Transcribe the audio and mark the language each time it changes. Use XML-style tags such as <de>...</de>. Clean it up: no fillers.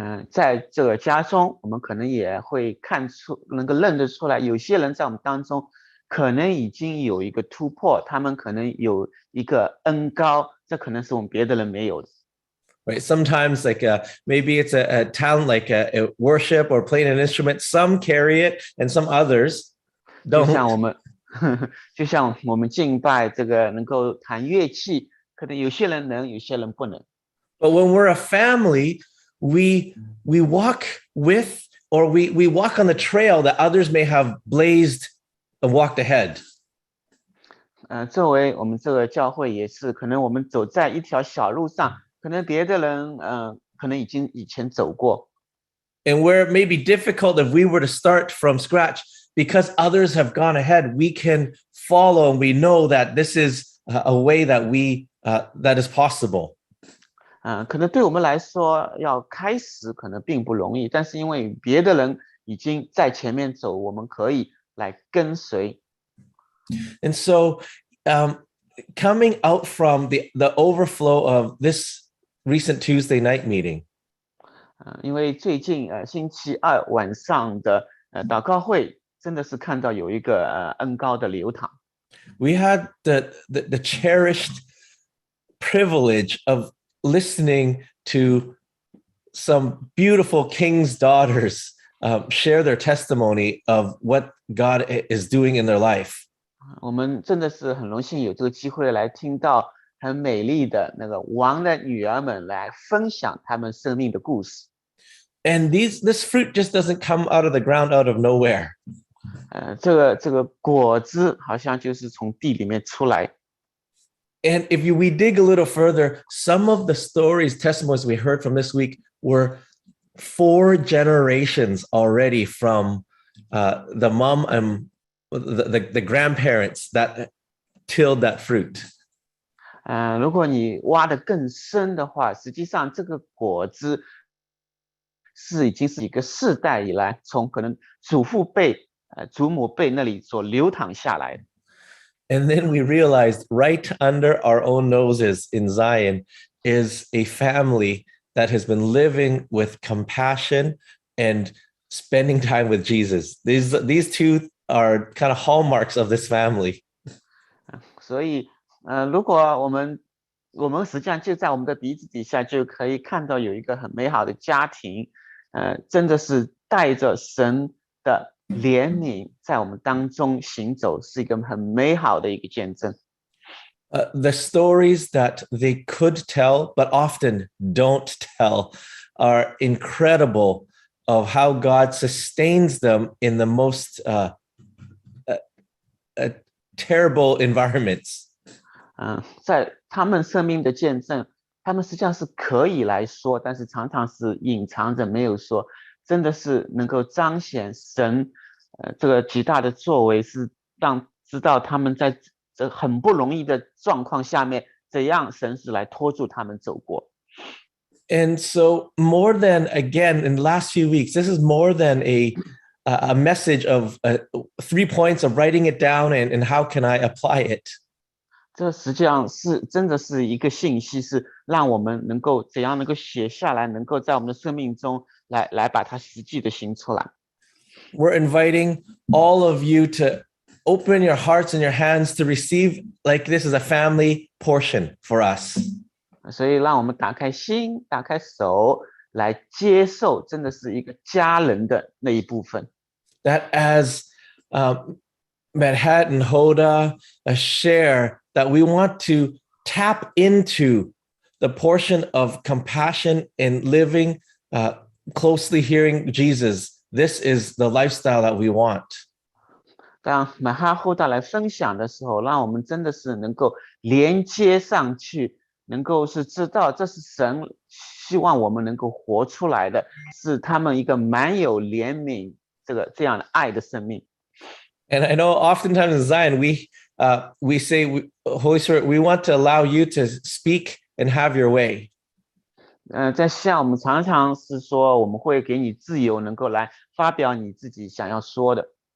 <zh>在这个家中，我们可能也会能够认得出来，有些人在我们当中可能已经有一个突破，他们可能有一个恩膏，这可能是我们别的人没有的。</zh> <en>Right. Sometimes maybe it's a talent like a worship or playing an instrument. Some carry it and some others don't.</en> <zh>就像我们敬拜这个能够弹乐器，可能有些人能，有些人不能。</zh> <en>But when we're a family, we walk with, or we walk on the trail that others may have blazed and walked ahead.</en> <zh>作为我们这个教会也是，可能我们走在一条小路上，可能别的人可能已经以前走过。</zh> <en>And where it may be difficult if we were to start from scratch, because others have gone ahead, we can follow, and we know that this is a way that that is possible.</en> <zh>可能对我们来说，要开始可能并不容易，但是因为别的人已经在前面走，我们可以来跟随。</zh> <en>And so, coming out from the overflow of this recent Tuesday night meeting,</en> <zh>因为最近星期二晚上的祷告会，真的是看到有一个恩膏的流淌。</zh> <en>We had the cherished privilege of listening to some beautiful king's daughters share their testimony of what God is doing in their life.</en> <zh>我们真的是很荣幸有这个机会来听到很美丽的那个王的女儿们来分享他们生命的故事。</zh> <en>And this fruit just doesn't come out of the ground out of nowhere.</en> <zh>这个果子好像就是从地里面出来。</zh> <en>And if we dig a little further, some of the stories, testimonies we heard from this week were 4 generations already from the mom and the grandparents that tilled that fruit.</en> <zh>如果你挖得更深的话，实际上这个果子已经是一个世代以来，从可能祖父辈、祖母辈那里所流淌下来的。</zh> <en>And then we realized right under our own noses in Zion is a family that has been living with compassion and spending time with Jesus. These 2 are kind of hallmarks of this family.</en> <zh>所以如果我们实际上就在我们的鼻子底下就可以看到有一个很美好的家庭，真的是带着神的怜悯在我们当中行走，是一个很美好的一个见证。</zh> <en>The stories that they could tell, but often don't tell, are incredible of how God sustains them in the most terrible environments.</en> <zh>在他们生命的见证，他们实际上是可以来说，但是常常是隐藏着没有说，真的是能够彰显神这个极大的作为，是让知道他们在这很不容易的状况下面，怎样神是来拖住他们走过。</zh> <en>And so more than, again, in the last few weeks, this is more than a message of 3 points of writing it down and how can I apply it.</en> <zh>这实际上是真的是一个信息，是让我们能够怎样能够写下来，能够在我们的生命中来把它实际的行出来。</zh> <en>We're inviting all of you to open your hearts and your hands to receive like this is a family portion for us.</en> <zh>所以让我们打开心，打开手来接受，真的是一个家人的那一部分。</zh> <en>That as Medhat and Hoda share, that we want to tap into the portion of compassion and living closely hearing Jesus. This is the lifestyle that we want.</en> <zh>当马哈后代来分享的时候，让我们真的是能够连接上去，能够是知道这是神希望我们能够活出来的，是他们一个满有怜悯这样的爱的生命。</zh> <en>And I know oftentimes in Zion, we say, Holy Spirit, we want to allow you to speak and have your way.</en> <zh>在像我们常常是说，我们会给你自由，能够来发表你自己想要说的。</zh>